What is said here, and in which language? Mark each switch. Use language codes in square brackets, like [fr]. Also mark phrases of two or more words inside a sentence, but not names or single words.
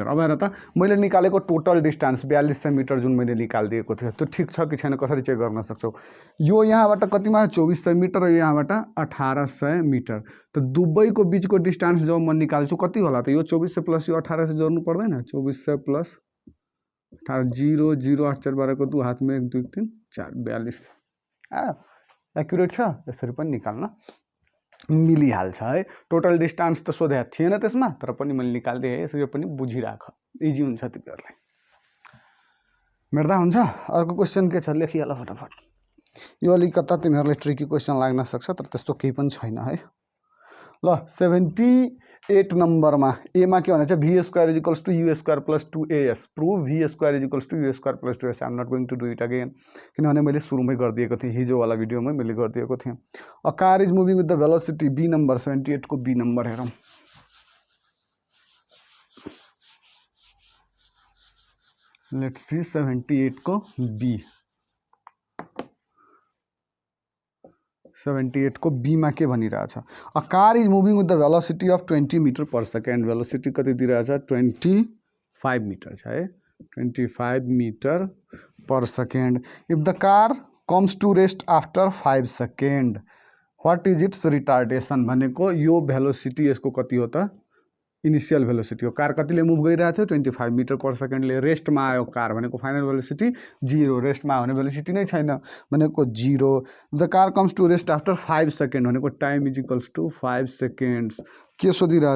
[ne] अब हेर त मैले निकालेको [en] total distance [ne] 4200 मिटर जुन मैले निकालिदिएको थियो त्यो ठिक छ कि छैन कसरी चेक गर्न सक्छौ। यो यहाँबाट कतिमा 2400 मिटर र यहाँबाट 1800 मिटर त दुवैको बीचको डिस्टेंस जब म निकाल्छु कति होला त यो 2400 प्लस यो 1800 जोड्नु पर्दैन 2400 प्लस 18 0 0 8 4 12 को 2 [hi] हाथ में [ne] 1 2 3 4 42 एक्युरेट छ यसरी पनि निकाल्न मिलिहाल्छ है। [en] total distance [ne] त सोधे थिएन त्यसमा तर पनि मैले निकाल्दिए है यसरी पनि बुझिराख इजी हुन्छ तिमीहरुलाई मेर्दा हुन्छ। अर्को क्वेशन के छ लेखिहाल फटाफट यो अलिकता तिमीहरुलाई [en] tricky question [ne] लाग्न सक्छ तर त्यस्तो केही पनि छैन है। ल 78 नम्बरमा ए मा के भनेछ [en] v square equals to u square plus 2as prove v square equals to u square plus 2as I am not going to do it again [ne] किनभने मैले सुरुमै गरिदिएको थिएँ हिजो वाला भिडियोमै मैले गरिदिएको थिएँ। [en] a car is moving with the velocity [ne] b नम्बर 78 को b नम्बर हेरौँ [en] let's see [ne] 78 को b 78 को b मा के भनिरहेछ [en] a car is moving with the velocity of 20 metre per second [ne] भेलोसिटी कति दिइरहेछ 25 मिटर छ है 25 [en] metre per second if the car comes to rest after 5 second what is its retardation [ne] भनेको यो भेलोसिटी यसको कति हो त [en] initial velocity [ne] हो कार कतिले मुभ गरिरहेको थियो 25 [en] metre per secondले [ne] रेस्टमा आयो कार भनेको [en] final velocity [ne] 0 रेस्टमा आउने भेलोसिटी नै छैन भनेको 0 [en] the car comes to rest after 5 second [ne] भनेको [en] time is equals to 5 seconds [ne] के सोधिरहेछ